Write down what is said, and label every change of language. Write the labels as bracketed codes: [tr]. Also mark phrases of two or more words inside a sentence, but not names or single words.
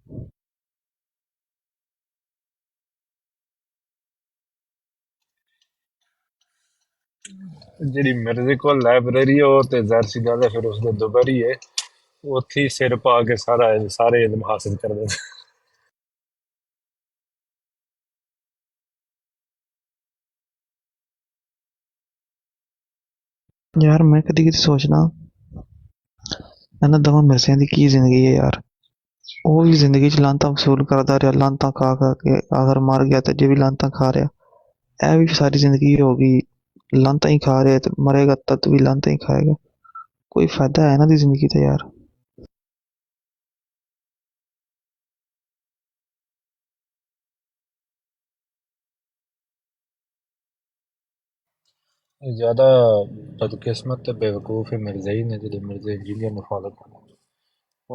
[pa] ਜਿਹੜੀ ਮਿਰਜ਼ੇ ਕੋਲ ਲਾਇਬ੍ਰੇਰੀ ਉਹ ਤੇ ਜ਼ਾਹਿਰ सी ਗੱਲ ਹੈ ਫਿਰ ਉਸਦੇ ਦੁਬਰ ਹੀ ਹੈ, ਉੱਥੇ ਹੀ ਸਿਰ ਪਾ ਕੇ ਸਾਰੇ ਇਲਮ ਹਾਸਿਲ ਕਰਦੇ ਨੇ। ਯਾਰ ਮੈਂ ਕਦੀ ਕਦੀ ਸੋਚਨਾ ਇਹਨਾਂ ਦੋਵਾਂ ਮਿਰਜ਼ਿਆਂ ਦੀ ਕੀ ਜ਼ਿੰਦਗੀ ਹੈ ਯਾਰ। ਉਹ ਵੀ ਜ਼ਿੰਦਗੀ 'ਚ ਲਾਂਤਾਂ ਵਸੂਲ ਕਰਦਾ ਰਿਹਾ, ਲਾਂਤਾਂ ਖਾ ਖਾ ਕੇ ਆਖਰ ਮਰ ਗਿਆ ਤੇ ਜੇ ਵੀ ਲਾਂਤਾਂ ਖਾ ਰਿਹਾ। ਇਹ ਵੀ ਸਾਰੀ ਜ਼ਿੰਦਗੀ ਹੋ ਗਈ ਲਾਂਤਾਂ ਹੀ ਖਾ ਰਿਹਾ ਤੇ ਮਰੇਗਾ ਤਦ ਵੀ ਲਾਂਤਾਂ ਹੀ ਖਾਏਗਾ। ਕੋਈ ਫਾਇਦਾ ਹੈ ਇਹਨਾਂ ਦੀ ਜ਼ਿੰਦਗੀ ਤੇ ਯਾਰ। ਜ਼ਿਆਦਾ ਬਦਕਿਸਮਤ ਤੋ ਬੇਵਕੂਫ਼ ਹੈ ਮਿਰਜ਼ਾ ਹੀ ਨੇ, ਜੋ ਮਿਰਜ਼ਾ ਇੰਜੀਨੀਅਰ ਨੇ ਫਾਲੋ ਕਰਨਾ।